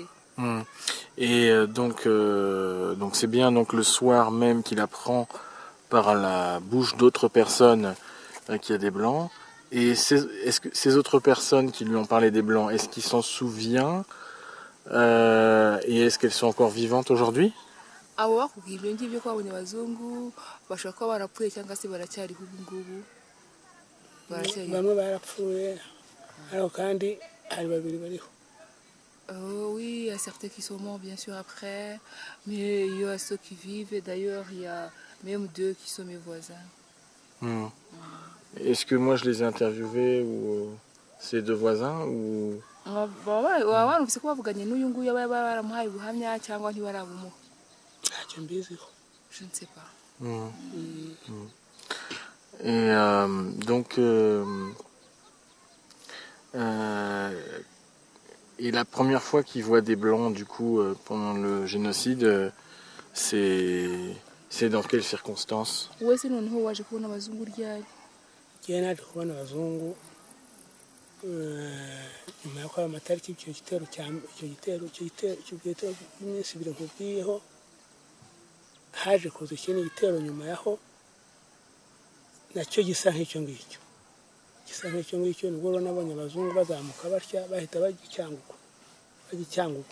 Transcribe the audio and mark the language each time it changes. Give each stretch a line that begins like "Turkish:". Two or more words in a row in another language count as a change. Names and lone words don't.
French: Et donc c'est bien donc le soir même qu'il apprend par la bouche d'autres personnes qu'il y a des blancs. Et est-ce que ces autres personnes qui lui ont parlé des blancs, est-ce qu'il s'en souvient et est-ce qu'elles sont encore vivantes aujourd'hui?
Kinyarwanda: Abo bakubwiye ibyo ngibyo ko babonye abazungu bashobora kuba barapfuye cyangwa se baracyariho ubu ngubu. Bamwe barapfuye ariko kandi hari babiri bariho.
French: Oui, il y a certains qui sont morts bien sûr après, mais il y a ceux qui vivent et d'ailleurs il y a même 2 qui sont mes voisins. Est-ce que moi je les ai interviewés ou ces 2 voisins ou
Kinyarwanda: baba numvise ko bavuganye n'uyu nguyu baba baramuhaye ubuhamya cyangwa ntibarabumuha? Ntacyo mbiziho.
French: Je ne sais pas. Et donc et la première fois qu'il voit des blancs du coup pendant le génocide, c'est dans quelles circonstances?
Kinyarwanda: Wese noneho waje kubona abazungu ryari? Igihe naje kubona abazungu nyuma yo kwaba amatariki icyo gitero cy'iminsi 2 nkubwiyeho haje kuza ikindi gitero nyuma yaho nacyo gisa nk'icyo ngicyo nubwo nabonye abazungu bazamuka batya bahita bagicyanguko